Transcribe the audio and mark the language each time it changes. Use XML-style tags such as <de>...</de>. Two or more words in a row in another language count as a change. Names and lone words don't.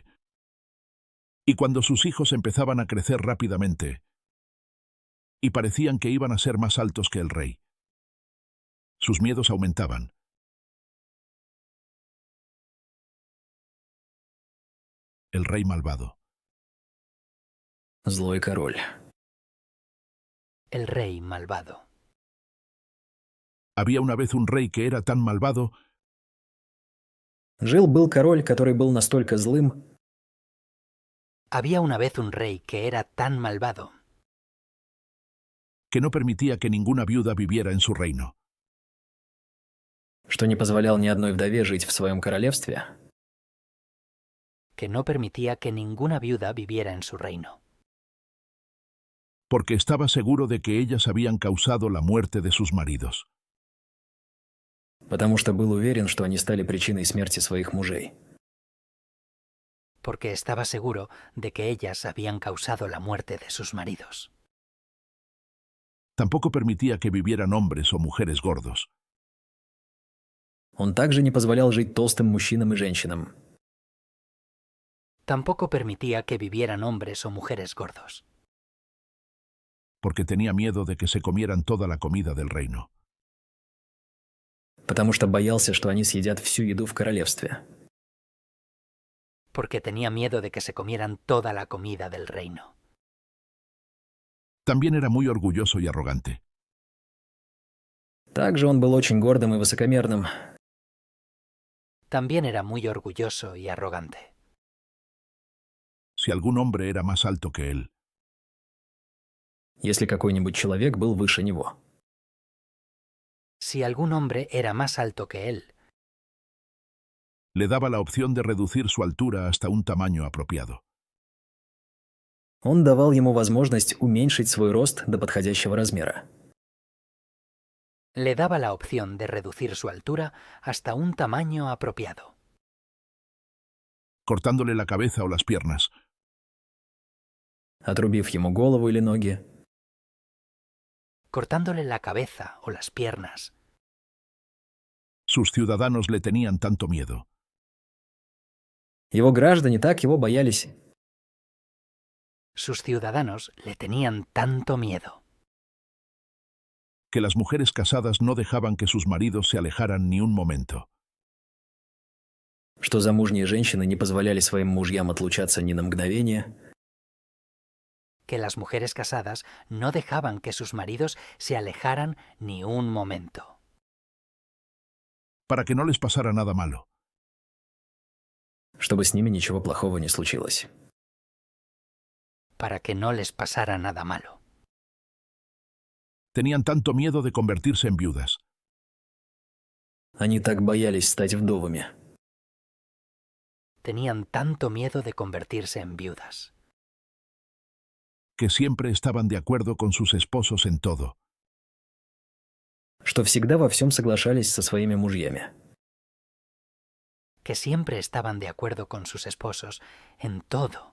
<es>Y cuando sus hijos empezaban a crecer rápidamente, y parecían que iban a ser más altos que el rey, sus miedos aumentaban. El rey malvado.</es> <ru>Злой король.</ru> <es>El rey malvado. Había una vez un rey que era tan malvado</es> <ru>Жил-был король, который был настолько злым,</ru> <es>Había una vez un rey que era tan malvado que no permitía que ninguna viuda viviera en su reino.</es> <ru>что не позволял ни одной вдове жить в своем королевстве,</ru> <es>que no permitía que ninguna viuda viviera en su reino, Porque estaba seguro de que ellas habían causado la muerte de sus maridos.</es> <ru>потому что был уверен, что они стали причиной смерти своих мужей.</ru> <es>porque estaba seguro de que ellas habían causado la muerte de sus maridos. Tampoco permitía que vivieran hombres o mujeres gordos,</es> <ru>Он также не позволял жить толстым мужчинам и женщинам,</ru> <es>Tampoco permitía que vivieran hombres o mujeres gordos, porque tenía miedo de que se comieran toda la comida del reino.</es> <ru>потому что боялся, что они съедят всю еду в королевстве.</ru> <es>porque tenía miedo de que se comieran toda la comida del reino. También era muy orgulloso y arrogante.</es> <ru>Также он был очень гордым и высокомерным,</ru> <es>También era muy orgulloso y arrogante. Si algún hombre era más alto que él,</es> <ru>если какой-нибудь человек был выше него.</ru> <es>Si algún hombre era más alto que él, le daba la opción de reducir su altura hasta un tamaño apropiado,</es> <ru>Он давал ему возможность уменьшить свой рост до подходящего размера,</ru> <es>le daba la opción de reducir su altura hasta un tamaño apropiado, cortándole la cabeza o las piernas.</es> <ru>отрубив ему голову или ноги,</ru> <es>cortándole la cabeza o las piernas. Sus ciudadanos le tenían tanto miedo</es> <ru>Его граждане так его боялись,</ru> <es>Sus ciudadanos le tenían tanto miedo que las mujeres casadas no dejaban que sus maridos se alejaran ni un momento,</es> <ru>что замужние женщины не позволяли своим мужьям отлучаться ни на мгновение,</ru> <es>que las mujeres casadas no dejaban que sus maridos se alejaran ni un momento, para que no les pasara nada malo.</es> <ru>чтобы с nими ничего плохого не случилось.</ru> <es>para que no les pasara nada malo. Tenían tanto miedo de convertirse en viudas,</es> <ru>Они так боялись стать вдовами,</ru> <es>Tenían tanto miedo de convertirse en viudas, que siempre estaban de acuerdo con sus esposos en todo,</es> <ru>что всегда во всем соглашались со своими мужьями,</ru> <es>que siempre estaban de acuerdo con sus esposos en todo,</es>